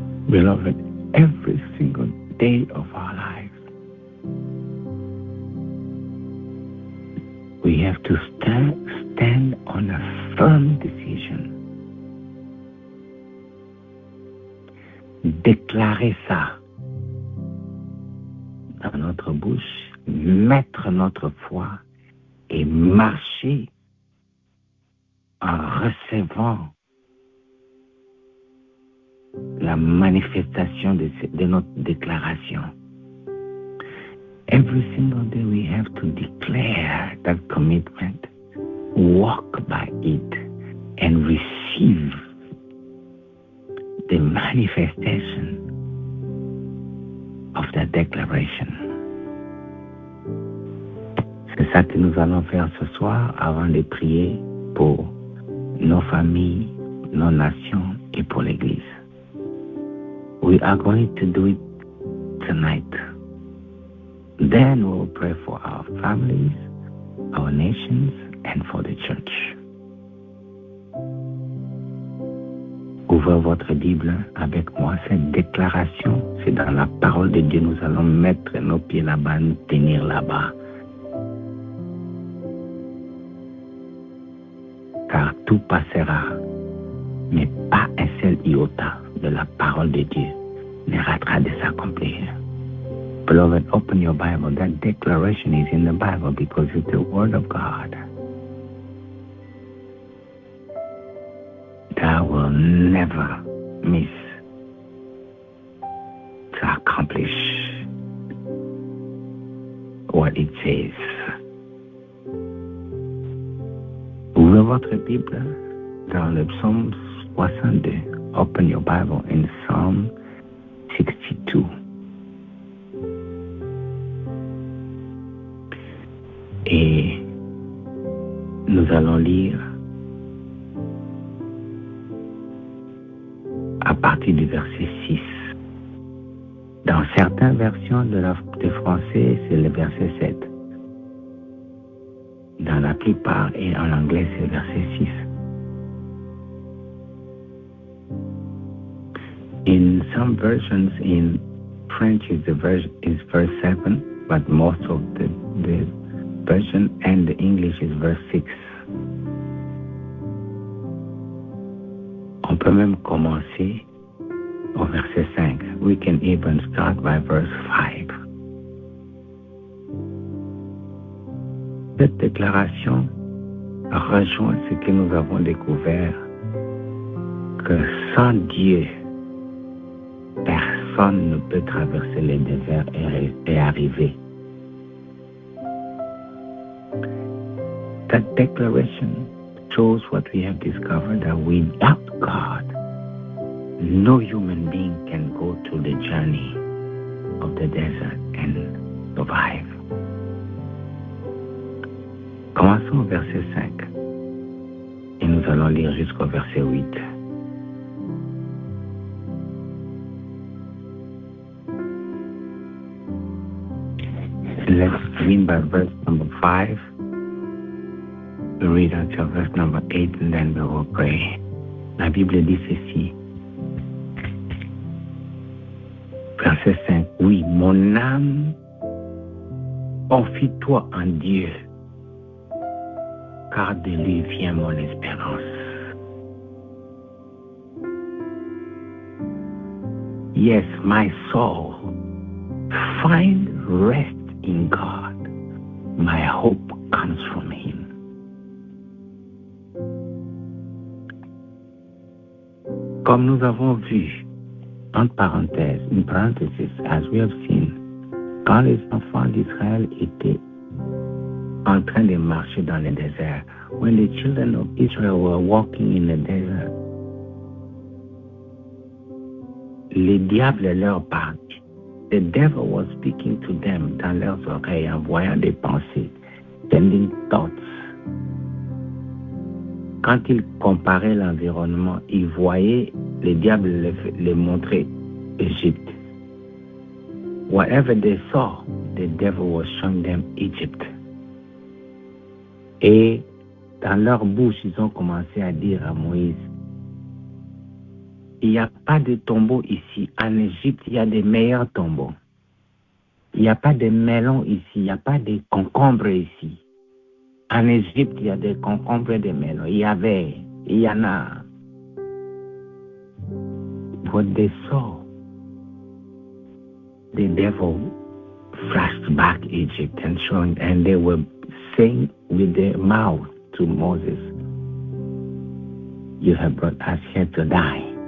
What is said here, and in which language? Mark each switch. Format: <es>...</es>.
<en>Beloved, every single day of our lives, we have to stand on a firm decision.</en> <fr>Déclarer ça dans notre bouche, mettre notre foi et marcher en recevant la manifestation de notre déclaration.</fr> <en>Every single day we have to declare that commitment, walk by it, and receive the manifestation of that declaration.</en> <fr>C'est ça que nous allons faire ce soir avant de prier pour nos familles, nos nations et pour l'Église.</fr> <en>We are going to do it tonight. Then we'll pray for our families, our nations, and for the church.</en> <fr>Ouvrez votre Bible avec moi. Cette déclaration, c'est dans la parole de Dieu. Nous allons mettre nos pieds là-bas, nous tenir là-bas. Car tout passera, mais pas un seul iota de la parole de Dieu ne ratera de s'accomplir.</fr> <en>Beloved, open your Bible. That declaration is in the Bible because it's the Word of God. That will never miss to accomplish what it says.</en> <fr>Ouvrez votre Bible dans le psaume 62.</fr> <en>Open your Bible in Psalm 62.</en> <fr>Et nous allons lire à partir du verset 6. Dans certaines versions de français, c'est le verset 7. Dans la plupart, et en anglais, c'est le verset 6.</fr> <en>In some versions, in French, is verse 7, but most of the version and the English is verse 6.</en> <fr>On peut même commencer au verset 5.</fr> <en>We can even start by verse 5.</en> <fr>Cette déclaration rejoint ce que nous avons découvert, que sans Dieu, personne ne peut traverser les déserts et arriver.</fr> <en>That declaration shows what we have discovered, that without God, no human being can go through the journey of the desert and survive.</en> <fr>Commençons au verset 5 et nous allons lire jusqu'au verset 8.</fr> <en>Let's begin by verse number 5. We read until verse number 8 and then we will pray.</en> <fr>La Bible dit ceci. Verset 5. Oui, mon âme, confie-toi en Dieu, car de lui vient mon espérance.</fr> <en>Yes, my soul, find rest in God. My hope comes from Him.</en> <fr>Comme nous avons vu, entre parenthèses, une parenthèse,</fr> <en>as we have seen,</en> <fr>quand les enfants d'Israël étaient en train de marcher dans le désert,</fr> <en>when the children of Israel were walking in the desert,</en> <fr>le diable leur parlait.</fr> <en>The devil was speaking to them</en> <fr>dans leurs oreilles, envoyant des pensées,</fr> <en>sending thoughts.</en> <fr>Quand ils comparaient l'environnement, ils voyaient le diable les montrer Égypte.</fr> <en>Whatever they saw, the devil was showing them Egypt.</en> <fr>Et dans leur bouche, ils ont commencé à dire à Moïse, il n'y a pas de tombeau ici. En Égypte, il y a des meilleurs tombeaux. Il n'y a pas de melons ici. Il n'y a pas de concombres ici. En Égypte, il y a des concombres et des melons. Il y en a.</fr> <en>What they saw, the devil flashed back Egypt and they were saying with their mouth to Moses, you have brought us here to die.</en>